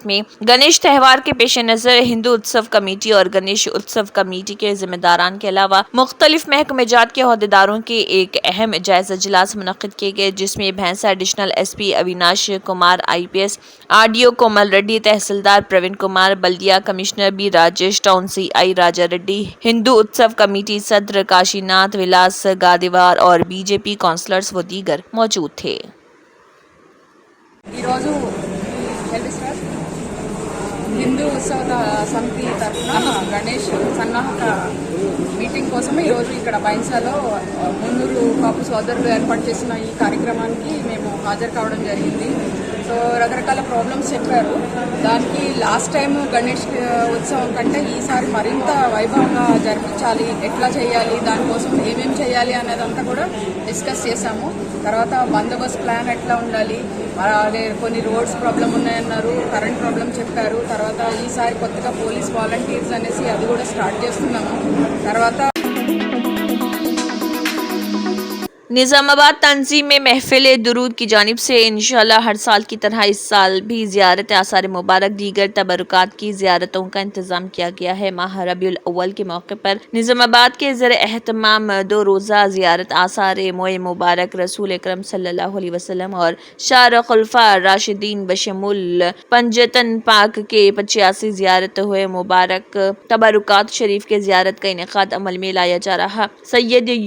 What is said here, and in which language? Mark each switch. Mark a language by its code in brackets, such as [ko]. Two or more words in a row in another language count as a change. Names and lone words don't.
[ur] میں گنیش تہوار کے پیش نظر ہندو اتسو کمیٹی اور گنیش اتسو کمیٹی کے ذمہ داران کے علاوہ مختلف محکمہ جات کے عہدیداروں کے ایک اہم جائزہ اجلاس منعقد کیے گئے، جس میں بھینسا [en] Additional SP [ur] اویناش کمار IPS، RDO کومل ریڈی، تحصیلدار پروین کمار، بلدیہ کمشنر B راجیش، [en] Town CI [ur] راجا ریڈی، ہندو اتسو کمیٹی صدر کاشی ناتھ ولاس گادیوار اور BJP کونسلرز و دیگر موجود تھے۔ [te] హిందూ ఉత్సవ సమితి తరఫున గణేష్ సన్నాహక మీటింగ్ కోసం ఈరోజు ఇక్కడ బైన్సాలో మున్నూరు కాపు సోదరులు ఏర్పాటు చేసిన ఈ కార్యక్రమానికి మేము హాజరు కావడం జరిగింది। సో రకరకాల ప్రాబ్లమ్స్ చెప్పారు। దానికి [en] last time [te] గణేష్ ఉత్సవం కంటే ఈసారి మరింత వైభవంగా జరిపించాలి, ఎట్లా చేయాలి, దానికోసం ఏమేమి చేయాలి అనేదంతా కూడా డిస్కస్ చేశాము। తర్వాత బందోబస్తు ప్లాన్ ఎట్లా ఉండాలి, అలాగే కొన్ని [en] roads problem [te] ఉన్నాయన్నారు, [en] current problem [te] చెప్పారు। తర్వాత ఈసారి కొత్తగా [en] police volunteers [te] అనేసి అది కూడా స్టార్ట్ చేస్తున్నాము। తర్వాత [ur] نظام آباد تنظیم میں محفل درود کی جانب سے انشاءاللہ ہر سال کی طرح اس سال بھی زیارت آثار مبارک دیگر تبرکات کی زیارتوں کا انتظام کیا گیا ہے۔ ماہ ربیع الاول کے موقع پر نظام آباد کے زیر اہتمام 2 روزہ زیارت آثار موئے مبارک رسول اکرم صلی اللہ علیہ وسلم اور 4 خلفاء راشدین بشمول پنجتن پاک کے 85 زیارت ہوئے مبارک تبرکات شریف کے زیارت کا انعقاد عمل میں لایا جا رہا۔